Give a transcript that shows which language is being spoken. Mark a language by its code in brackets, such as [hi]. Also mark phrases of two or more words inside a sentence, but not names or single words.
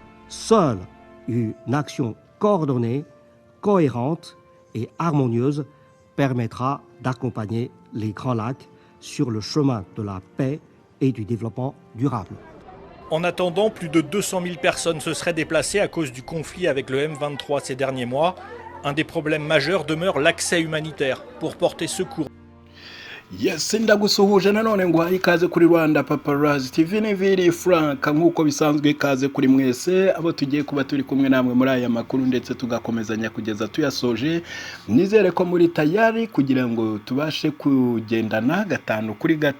[fr] Seule une action coordonnée, cohérente et harmonieuse permettra d'accompagner les Grands Lacs sur le chemin de la paix et du développement durable. En attendant, plus de 200 000 personnes se seraient déplacées à cause du conflit avec le M23 ces derniers mois. Un des problèmes majeurs demeure l'accès humanitaire pour porter secours. [rw] Yes, ndagusuhuje nanone ngo ikaze kuri Rwanda Paparazzi TV Neville Frank nkuko bisanzwe ikaze kuri mwese abo tugiye kuba turi kumwe namwe muri aya makuru ndetse tugakomezanya kugeza tuyasoje. Nizere ko muri tayari kugira ngo tubashe kugendana gatanu kuri gatanu.